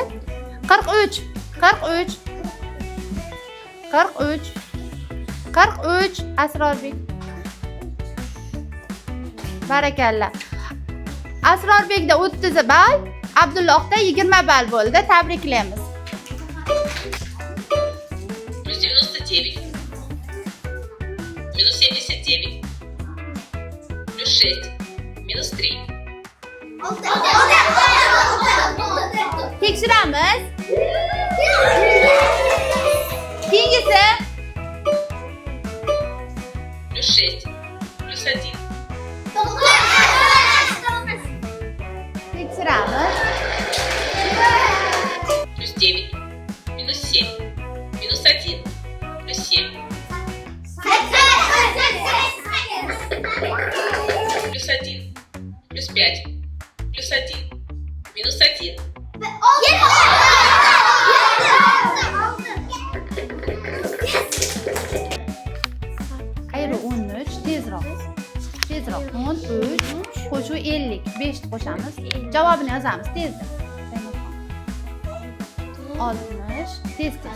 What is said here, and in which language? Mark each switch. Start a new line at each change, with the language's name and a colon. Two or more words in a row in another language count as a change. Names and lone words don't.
Uzbek: 43 Asrorbek. Barakalla. Asrorbekda 30 ball, Abdullohda 20 ball bo'ldi. Tabriklaymiz.
Russian: Плюс 99. Минус 79. Плюс 6. Минус 3.
Uzbek: Tekshiramiz. Keyingisi.
Russian: Плюс 6. Плюс 1.
Uzbek: Tekshiramiz.
Russian: Плюс 9. Минус 7. Минус 1. Плюс 7. Плюс 1. Плюс 5. Плюс 1. Минус 1.
Uzbek: Ayri 13 tezroq. 13 qo'shuv 50. 5 qo'shamiz. Javobini yozamiz tezda. 60 tez.